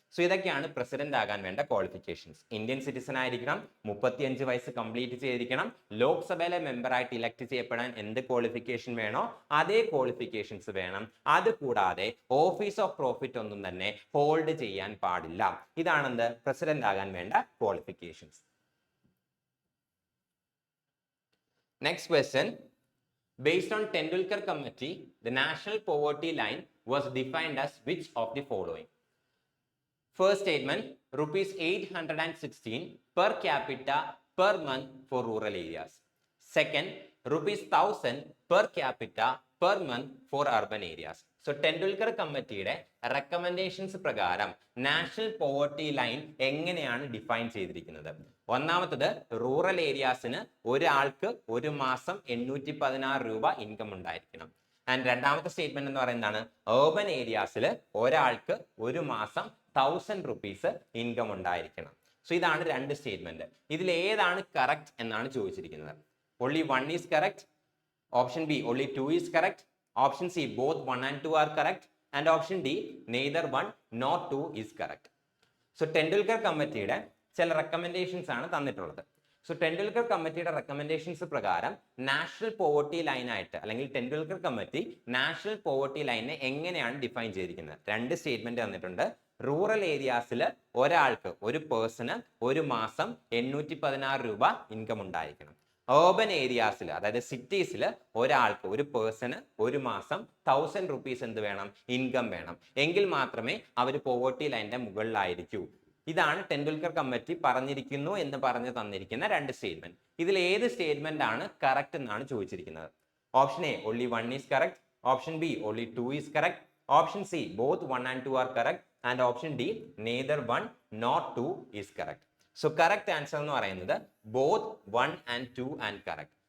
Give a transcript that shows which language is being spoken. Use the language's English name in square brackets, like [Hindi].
[Malayalam] So ഇതൊക്കെയാണ് president ആകാൻ വേണ്ട ക്വാളിഫിക്കേഷൻസ്. ഇന്ത്യൻ സിറ്റിസൺ ആയിരിക്കണം, 35 വയസ്സ് കംപ്ലീറ്റ് ചെയ്തിരിക്കണം, ലോക്സഭയിലെ മെമ്പറായിട്ട് ഇലക്ട് ചെയ്യപ്പെടാൻ എന്ത് ക്വാളിഫിക്കേഷൻ വേണോ അതേ ക്വാളിഫിക്കേഷൻസ് വേണം. അത് കൂടാതെ ഓഫീസ് ഓഫ് പ്രോഫിറ്റ് ഒന്നും തന്നെ ഹോൾഡ് ചെയ്യാൻ പാടില്ല. ഇതാണെന്ത്, പ്രസിഡന്റ് ആകാൻ വേണ്ട qualifications. [English] Next question. Based on Tendulkar Committee, the national poverty line was defined as which of the following? First statement, rupees 816 per capita per month for rural areas. Second, rupees 1000 per capita per month for urban areas. [Malayalam] So Tendulkar കമ്മിറ്റിയുടെ recommendations പ്രകാരം national poverty line എങ്ങനെയാണ് define ചെയ്തിരിക്കുന്നത്? ഒന്നാമത്തത്, rural ഏരിയാസിന് ഒരാൾക്ക് ഒരു മാസം 816 രൂപ income ഉണ്ടായിരിക്കണം. ആൻഡ് രണ്ടാമത്തെ സ്റ്റേറ്റ്മെന്റ് എന്ന് പറയുന്നതാണ്, ഏർബൻ ഏരിയാസിൽ ഒരാൾക്ക് ഒരു മാസം 1000 റുപ്പീസ് ഇൻകം ഉണ്ടായിരിക്കണം. സോ ഇതാണ് രണ്ട് സ്റ്റേറ്റ്മെന്റ്. ഇതിൽ ഏതാണ് കറക്റ്റ് എന്നാണ് ചോദിച്ചിരിക്കുന്നത്. [English] only 1 is correct, option B only 2 is correct, option C both 1 and 2 are correct, and option D neither 1 nor 2 is correct. [Malayalam] So Tendulkar കമ്മിറ്റിയുടെ ചില റെക്കമെൻഡേഷൻസ് ആണ് തന്നിട്ടുള്ളത്. സോ ടെൻഡുൽക്കർ കമ്മിറ്റിയുടെ റെക്കമെൻഡേഷൻസ് പ്രകാരം നാഷണൽ പോവർട്ടി ലൈൻ ആയിട്ട് അല്ലെങ്കിൽ ടെൻഡുൽക്കർ കമ്മിറ്റി നാഷണൽ പോവർട്ടി ലൈനെ എങ്ങനെയാണ് define ചെയ്തിരിക്കുന്നത്? രണ്ട് സ്റ്റേറ്റ്മെന്റ് തന്നിട്ടുണ്ട്. റൂറൽ ഏരിയാസിൽ ഒരാൾക്ക്, ഒരു പേഴ്സണ് ഒരു മാസം 816 രൂപ ഇൻകം ഉണ്ടായിരിക്കണം. ഏർബൻ ഏരിയാസിൽ, അതായത് സിറ്റീസിൽ ഒരാൾക്ക്, ഒരു പേഴ്സണ് ഒരു മാസം 1000 റുപ്പീസ് എന്ത് വേണം, ഇൻകം വേണം. എങ്കിൽ മാത്രമേ അവർ പോവർട്ടി ലൈനിന്റെ മുകളിലായിരിക്കൂ. ഇതാണ് ടെൻഡുൽക്കർ കമ്മിറ്റി പറഞ്ഞിരിക്കുന്നു എന്ന് പറഞ്ഞു തന്നിരിക്കുന്ന രണ്ട് സ്റ്റേറ്റ്മെന്റ്. ഇതിൽ ഏത് സ്റ്റേറ്റ്മെന്റ് ആണ് കറക്റ്റ് എന്നാണ് ചോദിച്ചിരിക്കുന്നത്. [English] Option A only 1 is correct, option B only 2 is correct, option C both 1 and 2 are correct, and option D neither 1 nor 2 is correct. [Malayalam] So correct answer എന്ന് പറയുന്നത് ബോത്ത് 1 and 2 and correct.